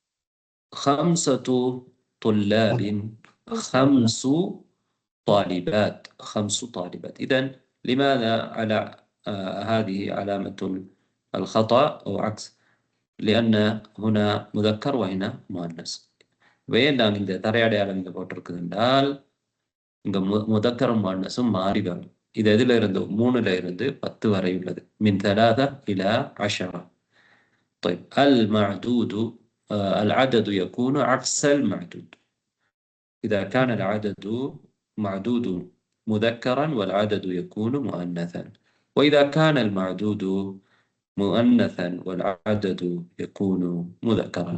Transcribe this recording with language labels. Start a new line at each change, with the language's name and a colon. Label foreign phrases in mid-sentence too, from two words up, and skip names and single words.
Arabic: خمسة طلاب، خمس طالبات، خمس طالبات. إذن لماذا على هذه علامة الخطأ أو عكس؟ لأن هنا مذكر وهنا مؤنث.
Tamil: وين நாங்கள் இந்த தரையடையாளம் இங்கே போட்டிருக்குதுன்றால் இங்கே
Arabic: مذكر مؤنث
Tamil: மாறி வரும். இது எதில் இருந்து 3ல இருந்து 10 வரை உள்ளது.
Arabic: من 3 إلى 10. طيب المعدود العدد يكون عكس المعدود. إذا كان العدد معدود مذكرا والعدد يكون مؤنثا، وإذا كان المعدود مؤنثا والعدد يكون مذكرا.